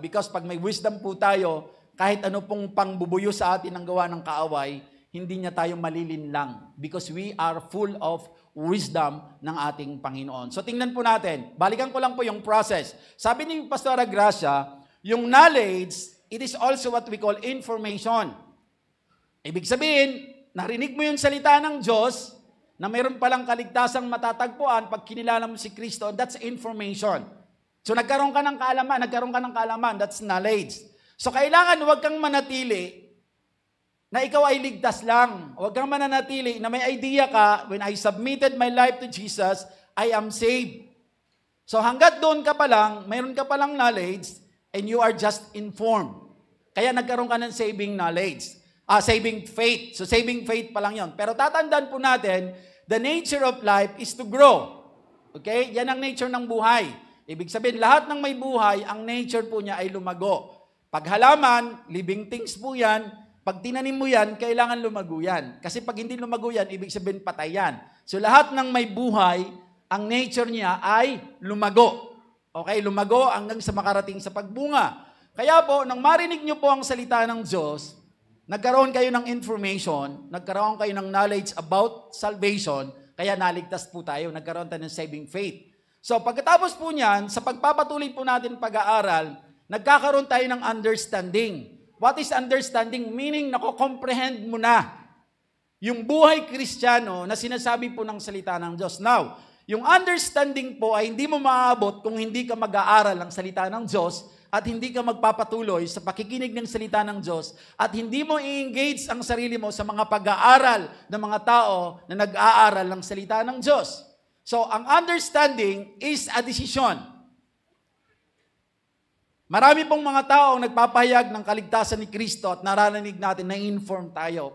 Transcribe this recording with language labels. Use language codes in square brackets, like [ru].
[tl] Because pag may wisdom po tayo, kahit ano pong pangbubuyo sa atin ang gawa ng kaaway, hindi niya tayo malilinlang [en] because we are full of wisdom [tl] ng ating Panginoon. So tingnan po natin, balikan ko lang po yung process. Sabi ni Pastora Gracia, yung knowledge, it is also what we call information. Ibig sabihin, narinig mo yung salita ng Diyos na mayroon palang kaligtasang matatagpuan pag kinilala mo si Kristo, [en] that's information. [tl] So nagkaroon ka ng kaalaman, [en] that's knowledge. [tl] So kailangan huwag kang manatili na ikaw ay ligtas lang. Huwag kang mananatili na may idea ka, [en] when I submitted my life to Jesus, I am saved. [tl] So hanggat doon ka pa lang, mayroon ka palang knowledge, [en] and you are just informed. [tl] Kaya nagkaroon ka ng saving knowledge. Saving faith. So saving faith pa lang yon. Pero tatandaan po natin, [en] the nature of life is to grow. [tl] Okay? Yan ang nature ng buhay. Ibig sabihin, lahat ng may buhay, ang nature po niya ay lumago. Pag halaman, living things po yan. Pag tinanim mo yan, kailangan lumago yan. Kasi pag hindi lumago yan, ibig sabihin patay yan. So lahat ng may buhay, ang nature niya ay lumago. Okay, lumago hanggang sa makarating sa pagbunga. Kaya po, nang marinig niyo po ang salita ng Diyos, nagkaroon kayo ng information, nagkaroon kayo ng knowledge about salvation, kaya naligtas po tayo, nagkaroon tayo ng saving faith. So pagkatapos po niyan, sa pagpapatuloy po natin pag-aaral, nagkakaroon tayo ng understanding. [en] What is understanding? [tl] Meaning, nako-comprehend mo na yung buhay Kristiyano na sinasabi po ng salita ng Diyos. Now, yung understanding po ay hindi mo maaabot kung hindi ka mag-aaral ng salita ng Diyos at hindi ka magpapatuloy sa pakikinig ng salita ng Diyos at hindi mo i-engage ang sarili mo sa mga pag-aaral ng mga tao na nag-aaral ng salita ng Diyos. So, ang [en] understanding is a decision. [tl] Marami pong mga tao ang nagpapahayag ng kaligtasan ni Kristo at nararanig natin na inform tayo.